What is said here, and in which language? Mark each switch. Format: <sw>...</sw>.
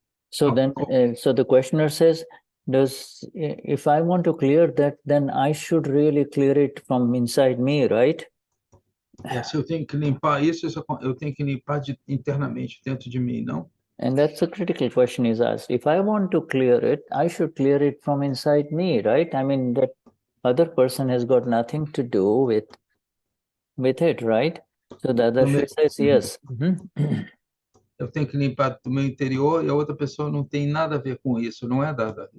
<en>So then, so the questioner says, if I want to clear that, then I should really clear it from inside me, right?</en> <pt>Se eu tenho que limpar isso, eu tenho que limpar internamente, dentro de mim, não?</pt> <en>And that's a critical question is asked. If I want to clear it, I should clear it from inside me, right? I mean, that other person has got nothing to do with it, right? So the other says yes.</en> <pt>Eu tenho que limpar do meu interior e a outra pessoa não tem nada a ver com isso, não é, Dada?</pt>